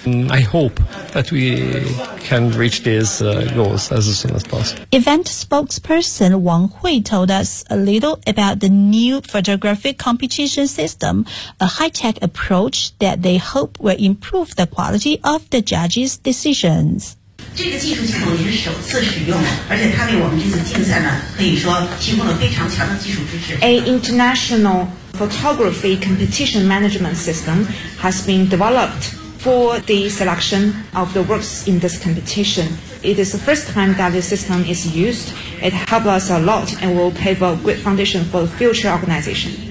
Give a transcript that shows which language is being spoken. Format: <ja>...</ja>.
<en>I hope that we can reach these goals as soon as possible. Event spokesperson Wang Hui told us a little about the new photographic competition system, a high-tech approach that they hope will improve the quality of the judges' decisions.</en> <zh>这个技术系统也是首次使用，而且它为我们这次竞赛呢，可以说提供了非常强的技术支持。</zh> <en>A international photography competition management system has been developed for the selection of the works in this competition. It is the first time that this system is used. It helps us a lot and will pave a good foundation for the future organization.</en>